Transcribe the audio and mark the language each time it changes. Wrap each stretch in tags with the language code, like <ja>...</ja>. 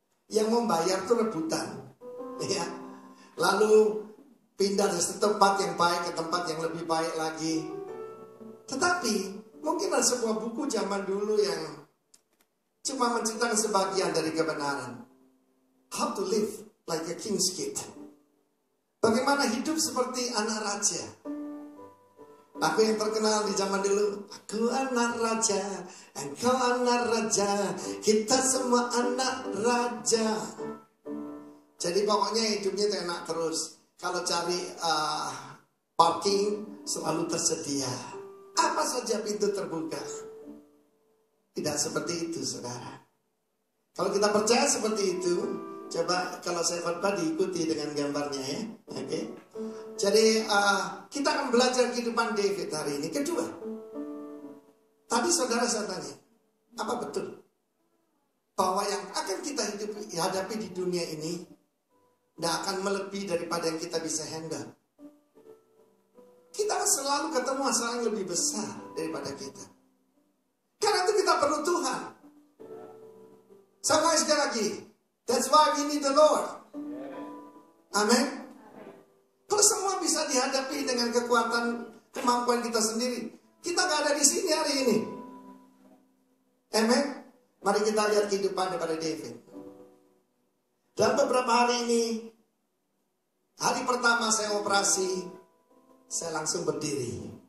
<id>Yang mau bayar itu rebutan. Ya. Lalu pindah dari tempat yang baik ke tempat yang lebih baik lagi. Tetapi mungkin ada sebuah buku zaman dulu yang cuma menceritakan sebagian dari kebenaran.</id> <en>How to live like a king's kid.</en> <id>Bagaimana hidup seperti anak raja. Aku yang terkenal di zaman dulu. Aku anak raja, engkau anak raja, kita semua anak raja. Jadi pokoknya hidupnya itu enak terus. Kalau cari parking selalu tersedia. Apa saja pintu terbuka. Tidak seperti itu, saudara. Kalau kita percaya seperti itu, coba kalau saya khotbah diikuti dengan gambarnya ya. Oke. Jadi kita akan belajar kehidupan David hari ini. Kedua, tadi saudara saya tanya, apa betul bahwa yang akan kita hadapi di dunia ini tidak akan melebihi daripada yang kita bisa handle? Kita akan selalu ketemu masalah yang lebih besar daripada kita. Karena itu kita perlu Tuhan. Sama sekali lagi,</id> <en>that's why we need the Lord.</en> <id>Amin. Kalau semua bisa dihadapi dengan kekuatan kemampuan kita sendiri, kita gak ada di sini hari ini. Amin. Mari kita lihat kehidupan daripada David. Dalam beberapa hari ini, hari pertama saya operasi, saya langsung berdiri.</id>